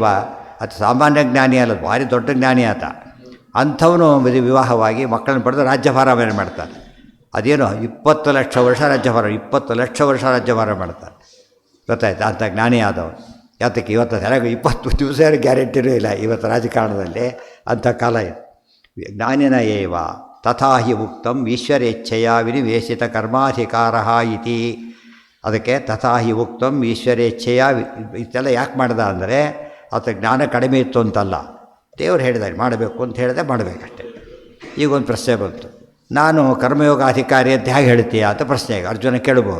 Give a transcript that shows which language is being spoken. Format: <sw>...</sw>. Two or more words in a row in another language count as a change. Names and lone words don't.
<kn>ಅದು ಸಾಮಾನ್ಯ ಜ್ಞಾನಿ ಅಲ್ಲ, ಭಾರಿ ದೊಡ್ಡ ಜ್ಞಾನಿ ಆತ. ಅಂಥವನು ವಿವಾಹವಾಗಿ ಮಕ್ಕಳನ್ನ ಪಡೆದು ರಾಜ್ಯಭಾರ ಮಾಡ್ತಾನೆ. ಅದೇನು 20 ಲಕ್ಷ ವರ್ಷ ರಾಜ್ಯಭಾರ, 20 ಲಕ್ಷ ವರ್ಷ ರಾಜ್ಯಭಾರ ಮಾಡ್ತಾನೆ. ಗೊತ್ತಾಯ್ತು, ಅಂಥ ಜ್ಞಾನಿ ಆದವನು. ಯಾತಕ್ಕೆ ಇವತ್ತು ಸರಿಯಾಗಿ 20 ದಿವಸ ಗ್ಯಾರಂಟಿನೂ ಇಲ್ಲ ಇವತ್ತು ರಾಜಕಾರಣದಲ್ಲಿ, ಅಂಥ ಕಾಲ ಇದೆ.</kn> <sa>ಜ್ಞಾನಿನ ಏವ ತಥಾ ಹಿ ಉಕ್ತಂ ಈಶ್ವರೇಚ್ಛೆಯ ವಿನಿವೇಶಿತ ಕರ್ಮಾಧಿಕಾರ ಇತಿ.</sa> <kn>ಅದಕ್ಕೆ</kn> <sa>ತಥಾ ಹಿ ಉಕ್ತಂ ಈಶ್ವರೇಚ್ಛೆಯ</sa> <kn>ಇಷ್ಟೆಲ್ಲ ಯಾಕೆ ಮಾಡ್ದ ಅಂದರೆ ಆತ ಜ್ಞಾನ ಕಡಿಮೆ ಇತ್ತು ಅಂತಲ್ಲ, ದೇವರು ಹೇಳಿದ್ದಾರೆ ಮಾಡಬೇಕು ಅಂತ ಹೇಳಿದೆ, ಮಾಡಬೇಕಷ್ಟೆ. ಈಗ ಒಂದು ಪ್ರಶ್ನೆ ಬಂತು, ನಾನು ಕರ್ಮಯೋಗ ಅಧಿಕಾರಿ ಅಂತ ಹೇಗೆ ಹೇಳ್ತೀಯ ಅಂತ ಪ್ರಶ್ನೆ ಈಗ ಅರ್ಜುನ ಕೇಳಬಹುದು.</kn>